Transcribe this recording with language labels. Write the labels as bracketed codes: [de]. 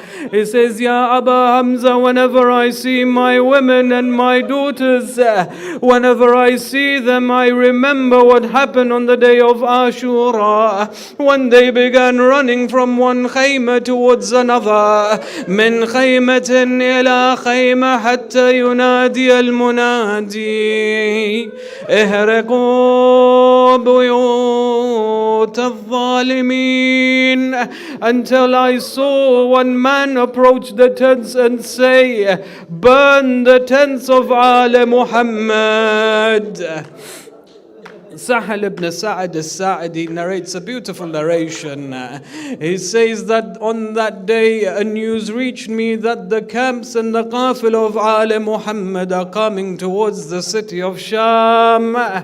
[en] He says, Ya Aba Hamza, whenever I see my women and my daughters, whenever I see them, I remember what happened on the day of Ashura, when they began running from one khayma towards another. [ar] من خيمة إلى خيمة حتى ينادي المنادي احرقوا بيوت الظالمين. [en] Until I saw one man approach the tents and say, burn the tents of Al Muhammad. Sahal ibn Sa'ad al-Sa'idi narrates a beautiful narration. He says that on that day a news reached me that the camps and the qafil of Al Muhammad are coming towards the city of Sham.